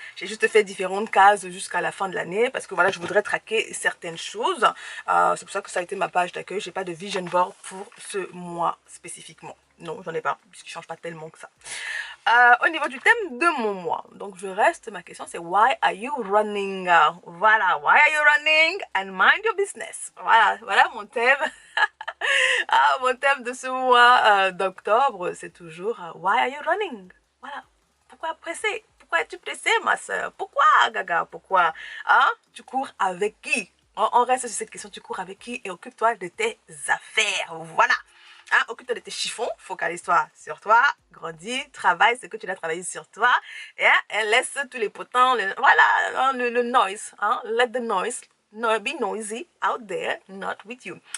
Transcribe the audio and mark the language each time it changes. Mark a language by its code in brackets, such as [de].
[fr] J'ai juste fait différentes cases jusqu'à la fin de l'année parce que voilà, je voudrais traquer certaines choses. C'est pour ça que ça a été ma page d'accueil. J'ai pas de vision board pour ce mois spécifiquement. Non, j'en ai pas, puisqu'il ne change pas tellement que ça. Au niveau du thème de mon mois, donc je reste, ma question c'est [en] why are you running? Voilà, why are you running and mind your business? [fr] Voilà mon thème. Mon thème de ce mois d'octobre, c'est toujours [en] why are you running? [fr] Voilà, pourquoi pressé? Pourquoi es-tu pressée, ma soeur? Pourquoi, Gaga? Pourquoi? Tu cours avec qui? On reste sur cette question, tu cours avec qui? Et occupe-toi de tes affaires. Voilà. Occupe-toi de tes chiffons, focalise-toi sur toi, grandis, travaille ce que tu dois travailler sur toi, et laisse tous les potents, voilà, le noise, [en] let the noise be noisy out there, not with you.